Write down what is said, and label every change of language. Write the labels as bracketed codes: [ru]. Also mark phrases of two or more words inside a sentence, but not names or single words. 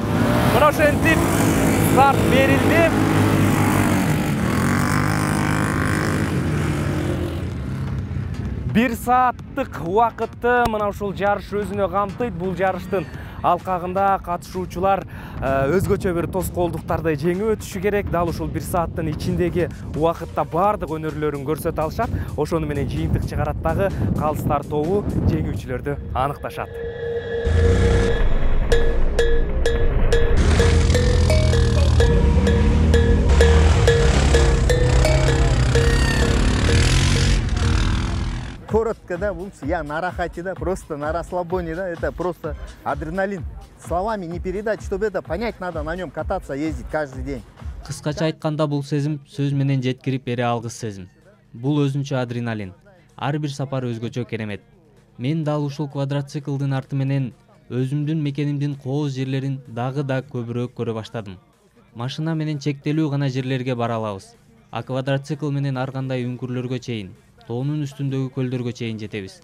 [ky] Мына ошентип старт берилди. Бир сааттык убакытты мына ушул жарыш өзүнө камтыйт. Бул жарыштын алкагында катышуучулар өзгөчө бир тоскоолдуктарды жеңип өтүшү керек. Дал ушул 1 сааттын ичиндеги убакытта бардык өнөрлөрүн көрсөтө алышат. Ошону менен жыйынтык чыгарат дагы калыстар тобу жеңүүчүлөрдү аныкташат. [ru] Коротко, да, я на рахате, да, просто на расслабоне, да, это просто адреналин. Словами не передать, чтобы это понять, надо на нем кататься, ездить каждый день. [ky] Кыскача айтканда бул сезим сөз менен жеткирип бере алгыс сезим. Бул өзүнчө адреналин. Ар бир сапар өзгөчө керемет. Мен дал ушул квадроциклдин арты менен өзүмдүн мекенимдин кооз жерлерин дагы да көбүрөөк көрө баштадым. Машина менен чектелүү гана жерлерге бара алабыз. А квадроцикл менен ар кандай үңкүрлөргө чейин, тоонун үстүндөгү көлдөргө чейин жетебиз.